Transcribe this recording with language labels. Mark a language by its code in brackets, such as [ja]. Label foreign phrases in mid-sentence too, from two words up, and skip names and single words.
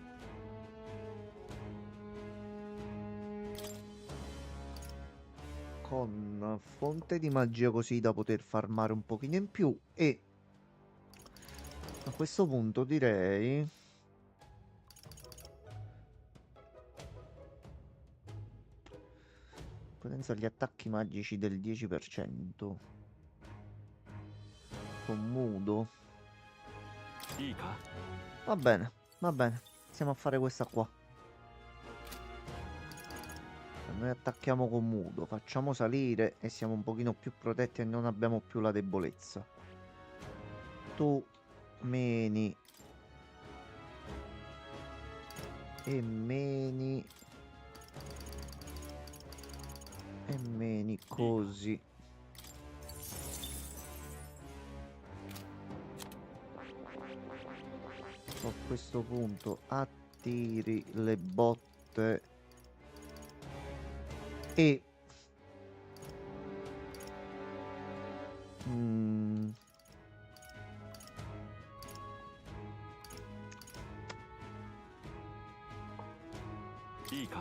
[it] Con fonte di magia così da poter farmare un pochino in più e a questo punto direi potenza gli attacchi magici del 10% con mudo. [ja] いいか [it] Va bene, va bene. Iniziamo a fare questa qua. Noi attacchiamo con mudo, facciamo salire e siamo un pochino più protetti e non abbiamo più la debolezza. Tu meni e meni e meni così. A questo punto attiri le botte e [ja] いいか